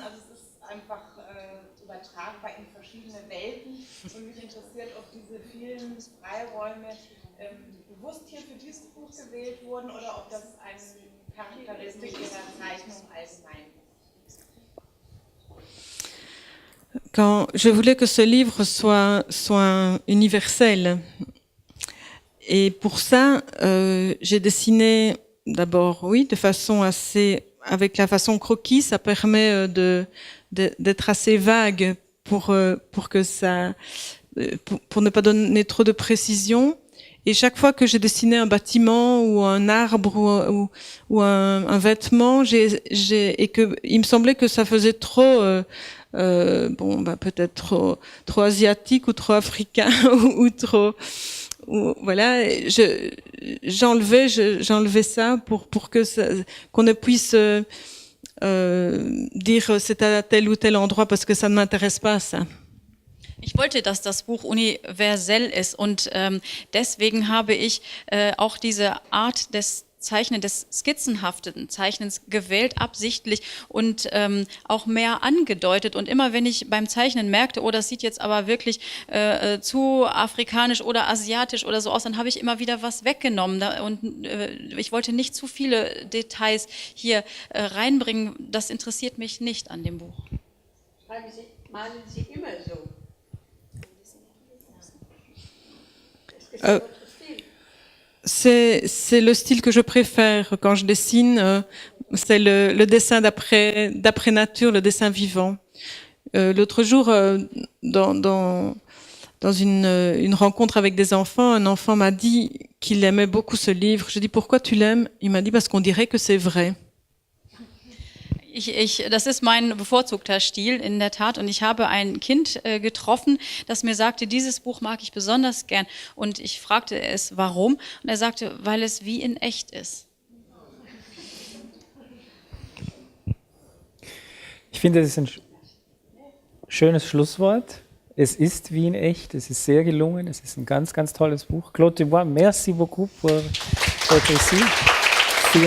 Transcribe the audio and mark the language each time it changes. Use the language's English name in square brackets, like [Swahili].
[German] Also es ist einfach übertragbar in verschiedene Welten. Und mich interessiert, ob diese vielen Freiräume bewusst hier für dieses Buch gewählt wurden oder ob das eine Charakteristik Ihrer Zeichnung allgemein ist. [French] Quand je voulais que ce livre soit universel, et pour ça, j'ai dessiné d'abord, oui, de façon avec la façon croquis, ça permet d'être assez vague pour ne pas donner trop de précision. Et chaque fois que j'ai dessiné un bâtiment ou un arbre ou un vêtement, et que il me semblait que ça faisait trop peut-être trop asiatique ou trop africain ou trop voilà, j'enlevais ça pour qu'on ne puisse dire c'est à tel ou tel endroit parce que ça ne m'intéresse pas ça. [German] Ich wollte, dass das Buch universell ist und deswegen habe ich auch diese Art des Zeichnen, des skizzenhaften Zeichnens gewählt, absichtlich und auch mehr angedeutet. Und immer wenn ich beim Zeichnen merkte, oh, das sieht jetzt aber wirklich zu afrikanisch oder asiatisch oder so aus, dann habe ich immer wieder was weggenommen. Und ich wollte nicht zu viele Details hier reinbringen. Das interessiert mich nicht an dem Buch. Malen Sie immer so? [French] C'est le style que je préfère quand je dessine, c'est le dessin d'après nature, le dessin vivant. L'autre jour, dans une rencontre avec des enfants, un enfant m'a dit qu'il aimait beaucoup ce livre. Je dis pourquoi tu l'aimes? Il m'a dit parce qu'on dirait que c'est vrai. [German] Das ist mein bevorzugter Stil in der Tat und ich habe ein Kind getroffen, das mir sagte, dieses Buch mag ich besonders gern und ich fragte es, warum und er sagte, weil es wie in echt ist. Ich finde, das ist ein schönes Schlusswort. Es ist wie in echt, es ist sehr gelungen, es ist ein ganz, ganz tolles Buch. [French] Claude Dubois, merci beaucoup pour votre récit.